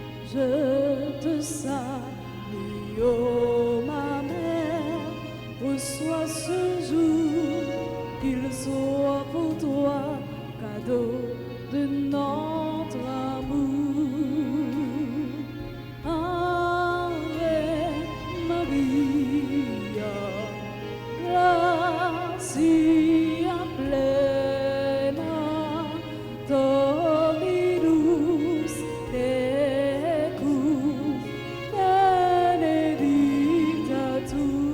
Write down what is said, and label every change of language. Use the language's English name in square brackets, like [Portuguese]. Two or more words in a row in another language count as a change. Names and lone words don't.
[French] je te salue, ô ma mère, reçois ce jour, qu'il soit pour toi cadeau de notre amour. [Latin] Ave Maria, gratia plena, Dominus tecum, benedicta tu.